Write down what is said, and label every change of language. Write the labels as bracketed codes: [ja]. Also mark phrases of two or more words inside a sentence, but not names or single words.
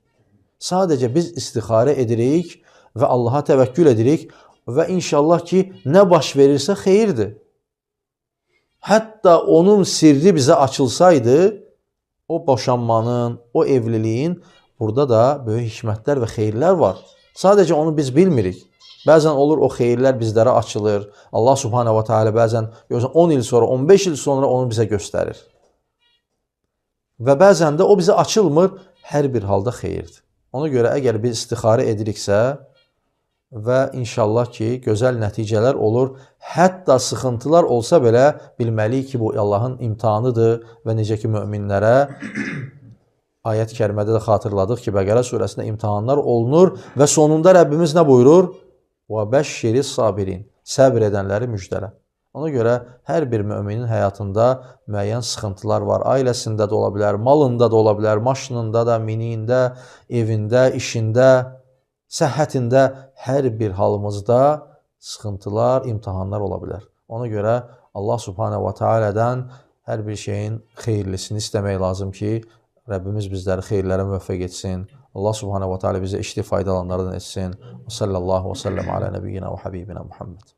[az] Sadəcə biz istixarə edirik və Allaha təvəkkül edirik və inşallah ki, nə baş verirsə xeyirdir. Hətta onun sirri bizə açılsaydı, o boşanmanın, o evliliyin burada da böyük hikmətlər və xeyirlər var. Sadəcə onu biz bilmirik. Bəzən olur o xeyirlər bizlərə açılır. Allah [ar] سبحانه وتعالى [az] bəzən 10 il sonra, 15 il sonra onu bizə göstərir. Və bəzən də o bizə açılmır, hər bir halda xeyirdir. Ona görə əgər biz istixarə ediriksə və inşallah ki, gözəl nəticələr olur, hətta sıxıntılar olsa belə bilməliyik ki, bu Allahın imtihanıdır və necə ki, möminlərə ayət-i kərimədə də xatırladıq ki, Bəqərə surəsində imtihanlar olunur və sonunda Rəbbimiz nə buyurur? [ar] وَبَشِّرِ الصَّابِرِينَ [az] Səbr edənləri müjdələ. Ona görə hər bir müminin həyatında müəyyən sıxıntılar var. Ailəsində də ola bilər, malında da ola bilər, maşınında da, miniyində, evində, işində, səhhətində hər bir halımızda sıxıntılar, imtihanlar ola bilər. Ona görə Allah [ar] سبحانه وتعالى [az] hər bir şeyin xeyirlisini istəmək lazım ki, Rəbbimiz bizləri xeyirlərə müvəffəq etsin. Allah [ar] سبحانه وتعالى [az] bizə işli faydalanlardan etsin. [ar] وصلى الله وسلم على نبينا وحبيبنا محمد.